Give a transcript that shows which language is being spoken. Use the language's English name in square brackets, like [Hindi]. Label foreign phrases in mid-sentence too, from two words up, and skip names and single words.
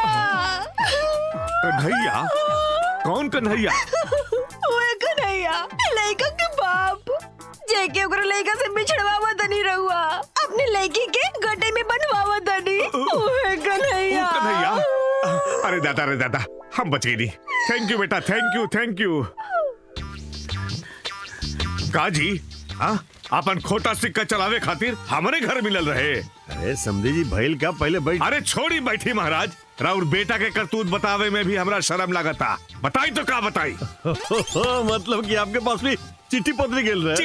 [Bhojpuri] कन्हैया? कौन कन्हैया? ओए कन्हैया, लड़का के बाप जेके ओकरा लड़का से बिछड़वावा तनी रहुआ, अपने लड़की के गड्ढे में बनवावा तनी। ओए कन्हैया। कन्हैया? अरे दादा हम बच गए नहीं। [English] thank you बेटा, thank you thank you। [Bhojpuri] काजी हाँ अपन खोटा सिक्का चलावे खातिर हमारे घर मिलल रहे। अरे समझी जी भइल का पहले बैठ। अरे छोड़ी बैठी महाराज, राउर बेटा के करतूत बतावे में भी हमरा शर्म लागता। बताई तो का बताई? मतलब कि आपके पास भी चिट्ठी पत्री गेल रहे?